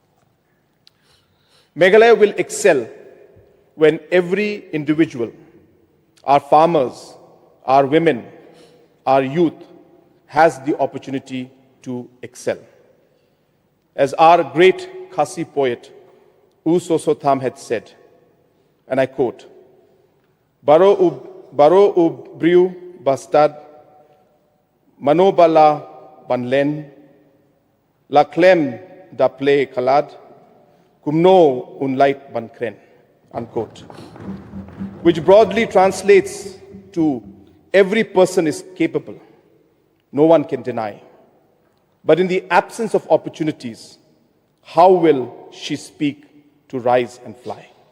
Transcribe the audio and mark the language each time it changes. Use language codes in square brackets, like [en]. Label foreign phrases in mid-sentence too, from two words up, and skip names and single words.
[en] Meghalaya will excel when every individual, our farmers, our women, our youth, has the opportunity to excel. As our great Khasi poet, U Sosotham had said, and I quote, [kha] Baro ub briu bastad, manobala banlen, la clem da ple kalad, kumno unlight bankren, [en] unquote. Which broadly translates to every person is capable, no one can deny. But in the absence of opportunities, how will she speak to rise and fly?